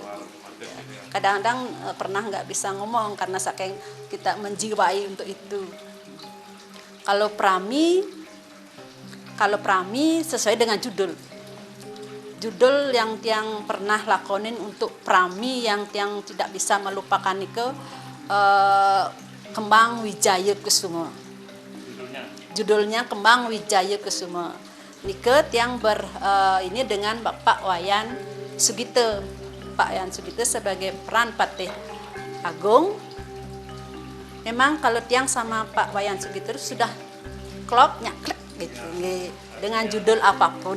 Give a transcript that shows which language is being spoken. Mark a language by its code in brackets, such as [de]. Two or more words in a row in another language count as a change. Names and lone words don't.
[id] Kadang-kadang pernah nggak bisa ngomong karena saking kita menjiwai untuk itu. Kalau prami sesuai dengan judul yang tiang pernah lakonin untuk prami yang tiang tidak bisa melupakan itu Kembang Wijaya Kusuma. Judulnya Kembang Wijaya Kusuma. Nike tiang ini dengan Bapak Wayan Sugito. Pak Wayan Sugito sebagai peran Patih Agung. Memang kalau tiang sama Pak Wayan Sugito sudah klop nyaklek gitu dengan judul apapun.